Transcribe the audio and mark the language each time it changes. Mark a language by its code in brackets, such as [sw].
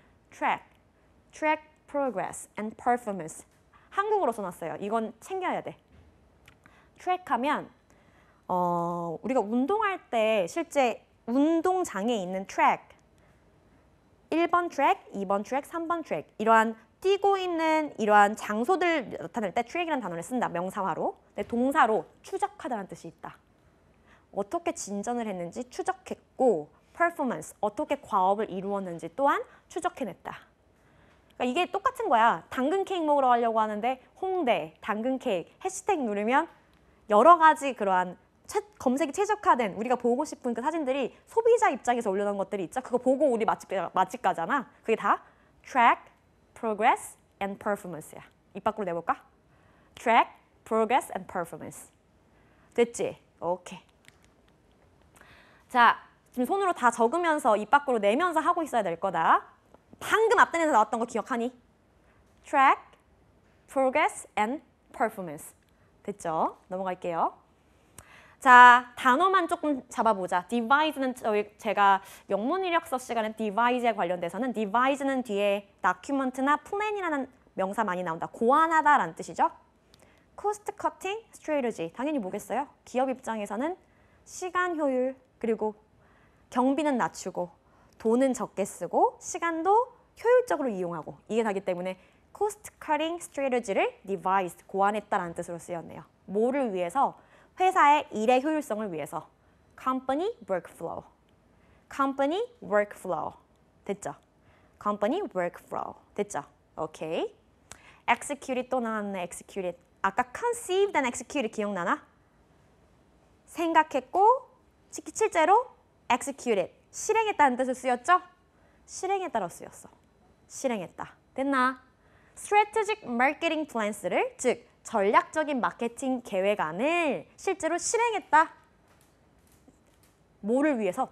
[en] Track progress and performance. [ko] 한국어로 써놨어요. 이건 챙겨야 돼. 트랙하면 우리가 운동할 때 실제 운동장에 있는 트랙 1번 트랙, 2번 트랙, 3번 트랙 이러한 뛰고 있는 이러한 장소들 나타낼 때 트랙이라는 단어를 쓴다. 명사화로. 근데 동사로 추적하다는 뜻이 있다. 어떻게 진전을 했는지 추적했고 performance, 어떻게 과업을 이루었는지 또한 추적해냈다. 그러니까 이게 똑같은 거야. 당근 케이크 먹으러 가려고 하는데 홍대, 당근 케이크 해시태그 누르면 여러 가지 그러한 검색이 최적화된 우리가 보고 싶은 그 사진들이 소비자 입장에서 올려놓은 것들이 있죠. 그거 보고 우리 맛집 가잖아. 그게 다 [en] track, progress, and performance야. [ko] 입 밖으로 내볼까? [en] track, progress, and performance. [ko] 됐지? 오케이. 자, 지금 손으로 다 적으면서 입 밖으로 내면서 하고 있어야 될 거다. 방금 앞단에서 나왔던 거 기억하니? [en] track, progress, and performance. [ko] 됐죠? 넘어갈게요. 자, 단어만 조금 잡아보자. devise는 제가 영문 이력서 시간에 devise에 관련돼서는 devise는 뒤에 document나 plan이라는 명사 많이 나온다. 고안하다라는 뜻이죠. [en] cost cutting strategy. [ko] 당연히 뭐겠어요? 기업 입장에서는 시간 효율 그리고 경비는 낮추고 돈은 적게 쓰고 시간도 효율적으로 이용하고 이게 다기 때문에 [en] cost cutting strategy [ko] 를 devised, 고안했다라는 뜻으로 쓰였네요. 뭐를 위해서? 회사의 일의 효율성을 위해서. [en] company workflow. company workflow. [ko] 됐죠? [en] company workflow. [ko] 됐죠? 오케이. executed 또 나왔네. [en] executed. [ko] 아까 [en] conceived and executed [ko] 기억나나? 생각했고 실제로 executed. 실행했다는 뜻을 쓰였죠? 실행했다로 쓰였어. 실행했다. 됐나? [en] strategic marketing plans [ko] 를 즉 전략적인 마케팅 계획안을 실제로 실행했다. 뭐를 위해서?